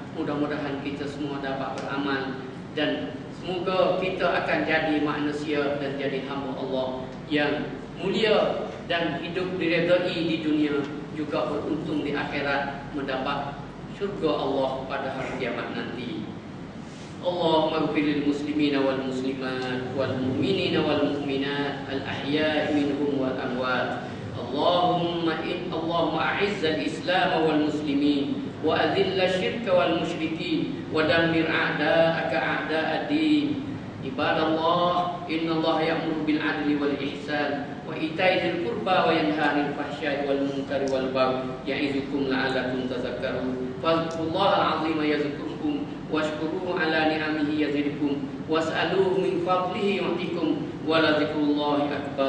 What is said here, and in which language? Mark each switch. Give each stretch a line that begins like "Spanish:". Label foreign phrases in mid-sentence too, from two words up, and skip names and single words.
Malay: Mudah-mudahan kita semua dapat beramal dan Semoga kita akan jadi manusia dan jadi hamba Allah yang mulia dan hidup diredai di dunia, juga beruntung di akhirat mendapat syurga Allah pada hari kiamat nanti.
Arabic: اللهم اغفر للمسلمين والمسلمات والمؤمنين والمؤمنات الأحياء منهم والأموات. اللهم أعز الإسلام والمسلمين وأذل الشرك والمشركين ودمر أعداءك أعداء الدين. عباد الله، إن الله يأمر بالعدل والإحسان وإيتاء ذي القربى وينهى عن الفحشاء والمنكر والبغي يعظكم لعلكم تذكرون. فاذكروا الله العظيم يذكركم واشكروه على نعمه يزدكم واسألوه من فضله يعطكم ولذكر الله أكبر.